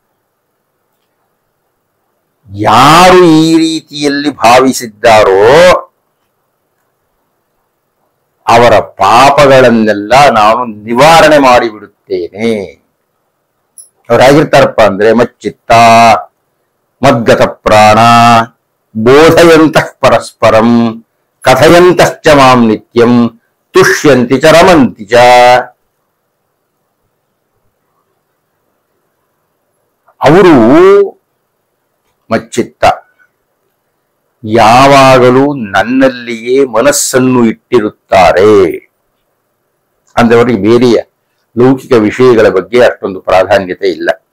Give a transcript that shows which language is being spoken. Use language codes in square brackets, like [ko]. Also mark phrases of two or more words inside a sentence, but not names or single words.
[kn] ಯಾರು ಈ ರೀತಿಯಲ್ಲಿ ಭಾವಿಸಿದ್ದಾರೋ ಅವರ ಪಾಪಗಳನ್ನೆಲ್ಲ ನಾನು ನಿವಾರಣೆ ಮಾಡಿಬಿಡುತ್ತೇನೆ. ಅವರಾಗಿರ್ತಾರಪ್ಪ ಅಂದ್ರೆ [sa] ಮಚ್ಚಿತ್ತ ಮದ್ಗತ ಪ್ರಾಣ ಬೋಧಯಂತಃ ಪರಸ್ಪರಂ ಕಥಯಂತಶ್ಚ ಮಾಂ ನಿತ್ಯಂ ತುಷ್ಯಂತಿ ಚ ರಮಂತಿ ಚ. [kn] ಅವರು ಮಚ್ಚಿತ್ತ, ಯಾವಾಗಲೂ ನನ್ನಲ್ಲಿಯೇ ಮನಸ್ಸನ್ನು ಇಟ್ಟಿರುತ್ತಾರೆ. ಅಂದ್ರೆ ಅವರಿಗೆ ಬೇರೆಯ ಲೌಕಿಕ ವಿಷಯಗಳ ಬಗ್ಗೆ ಅಷ್ಟೊಂದು ಪ್ರಾಧಾನ್ಯತೆ ಇಲ್ಲ.